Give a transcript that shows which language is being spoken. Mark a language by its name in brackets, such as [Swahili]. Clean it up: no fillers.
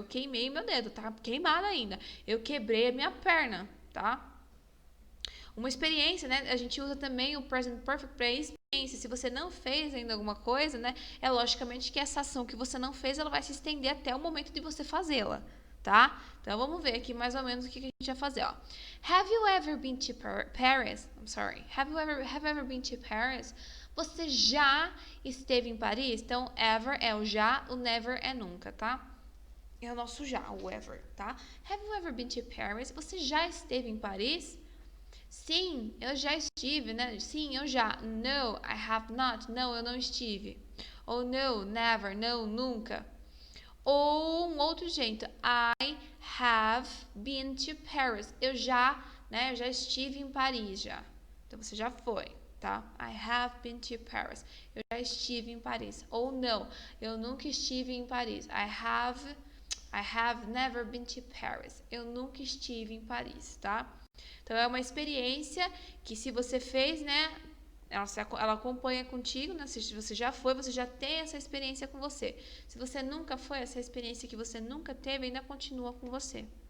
[Portuguese] Eu queimei meu dedo, tá queimado ainda. Eu quebrei a minha perna, tá? Uma experiência, né? A gente usa também o present perfect para experiência. Se você não fez ainda alguma coisa, né? É logicamente que essa ação que você não fez, ela vai se estender até o momento de você fazê-la, tá? Então, vamos ver aqui mais ou menos o que a gente vai fazer, ó. [English] Have you ever been to Paris? I'm sorry. Have you ever been to Paris? [Portuguese] Você já esteve em Paris? Então, ever é o já, o never é nunca, tá? É o nosso já, o ever, tá? [English] Have you ever been to Paris? [Portuguese] Você já esteve em Paris? Sim, eu já estive, né? Sim, eu já. [English] No, I have not. [Portuguese] Não, eu não estive. Ou [English] no, never. [Portuguese] Não, nunca. Ou um outro jeito. [English] I have been to Paris. [Portuguese] Eu já estive em Paris já. Então, você já foi, tá? [English] I have been to Paris. [Portuguese] Eu já estive em Paris. Ou não, eu nunca estive em Paris. [English] I have never been to Paris. [Portuguese] Eu nunca estive em Paris, tá? Então, é uma experiência que se você fez, né, ela acompanha contigo, né? Se você já foi, você já tem essa experiência com você. Se você nunca foi, essa experiência que você nunca teve ainda continua com você.